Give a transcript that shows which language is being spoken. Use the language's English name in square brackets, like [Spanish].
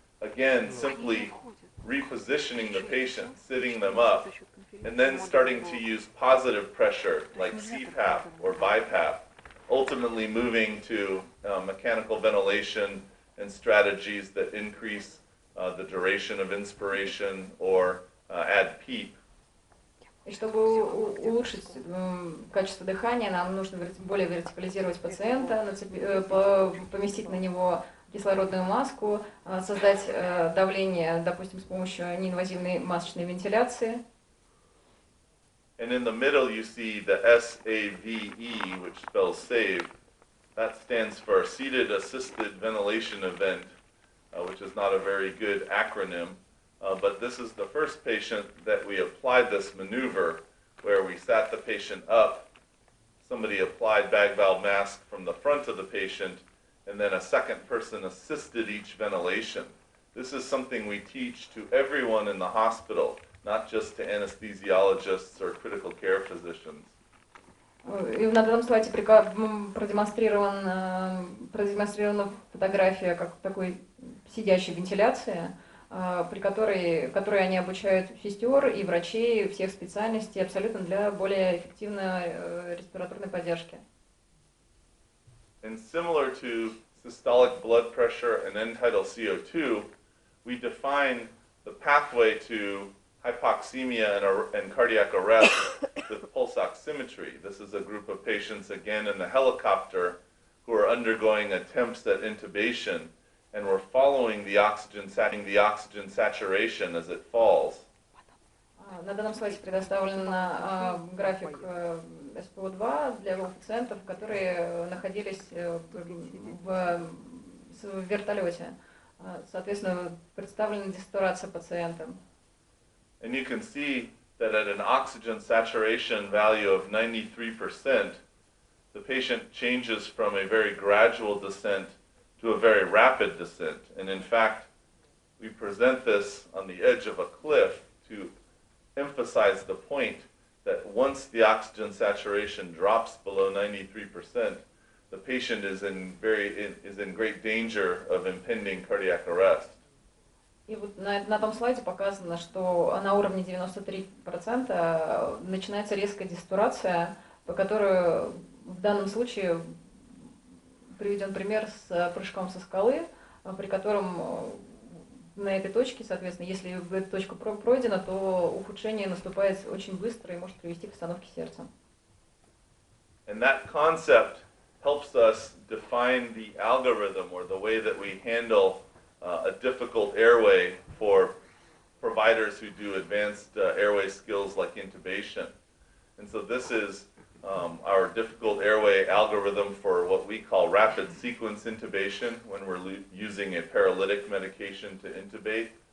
[English] Again, simply repositioning the patient, sitting them up, and then starting to use positive pressure like CPAP or BiPAP, ultimately moving to mechanical ventilation and strategies that increase the duration of inspiration or add PEEP. [Russian] И чтобы улучшить качество дыхания, нам нужно более вертикализировать пациента, поместить на него кислородную маску, создать давление, допустим, с помощью неинвазивной масочной вентиляции. [English] And in the middle you see the SAVE, which spells SAVE. That stands for Seated Assisted Ventilation Event, which is not a very good acronym. But this is the first patient that we applied this maneuver where we sat the patient up, somebody applied bag valve mask from the front of the patient, and then a second person assisted each ventilation. This is something we teach to everyone in the hospital, not just to anesthesiologists or critical care physicians. [Russian] И на данном слайде продемонстрирована фотография как такой сидящей вентиляции, при которой они обучают сестер и врачей всех специальностей абсолютно для более эффективной респираторной поддержки. [English] And similar to systolic blood pressure and end-tidal CO2, we define the pathway to hypoxemia and cardiac arrest with pulse oximetry. This is a group of patients, again, in the helicopter who are undergoing attempts at intubation, and we're following the oxygen saturation as it falls. [Russian] На данном слайде предоставлен график СПО2 для пациентов, которые находились в вертолете. Соответственно, представлена десатурация пациента. [English] And you can see that at an oxygen saturation value of 93%, the patient changes from a very gradual descent to a very rapid descent. And in fact, we present this on the edge of a cliff to emphasize the point that once the oxygen saturation drops below 93%, the patient is in great danger of impending cardiac arrest. [Russian] И вот на том слайде показано, что на уровне 93% начинается резкая десатурация, по которой в данном случае приведен пример с прыжком со скалы, при котором на этой точке, соответственно, если эта точка пройдена, то ухудшение наступает очень быстро и может привести к остановке сердца. [English] And that concept helps us define the algorithm or the way that we handle a difficult airway for providers who do advanced airway skills like intubation. And so this is our difficult airway algorithm for what we call rapid sequence intubation when we're using a paralytic medication to intubate.